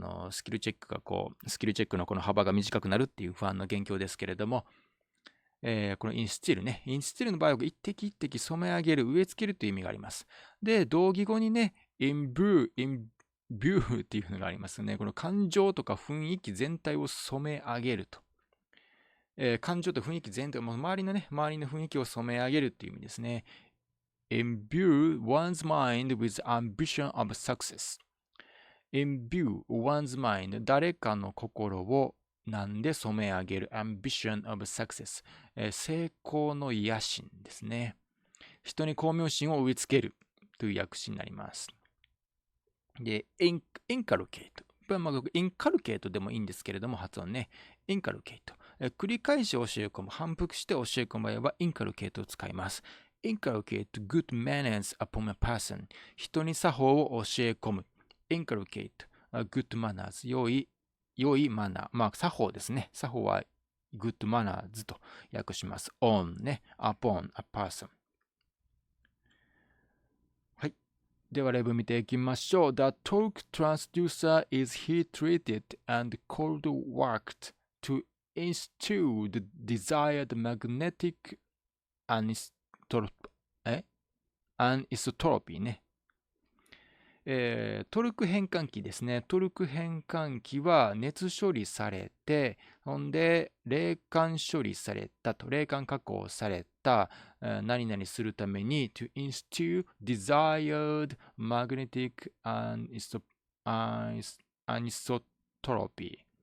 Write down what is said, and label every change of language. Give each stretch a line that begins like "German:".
Japanese: スキルチェックのこの幅が短くなるっていう不安の元凶ですけれども、このインスティルね、インスティルの場合は一滴一滴染め上げる、植え付けるという意味があります。で、同義語にね、imbue っていうのがありますね。この感情とか雰囲気全体を染め上げると。感情と雰囲気全体、周りの雰囲気を染め上げるっていう意味ですね。
English: imbue one's mind with ambition of success. imbue one's mind
Japanese: 誰かの心をなんで染め上げる
English: ambition of success、
Japanese: 成功の野心ですね。人に巧妙心を植え付けるという訳詞になります。で、インカルケート。インカルケートでもいいんですけれども、発音ね。インカルケート。繰り返し教え込む、反復して教え込む場合は、インカルケートを使います。
English: inculcate good manners upon a person.
Japanese: 人に作法を教え込む。
English: inculcate good manners.
Japanese: 良いマナー。まあ、作法ですね。作法は
English: good manners
Japanese: と訳します。
English: on
Japanese: ね。
English: upon a person。
Japanese: はい。では、例文見ていきましょう。
English: The torque transducer is heat treated and cold worked to instill the desired magnetic anisotropy
Japanese: ね。トルク変換器ですね。トルク変換器は熱処理されて、ほんで、冷感処理されたと、冷感加工された、何々するために、
English: to instill desired magnetic anisotropy。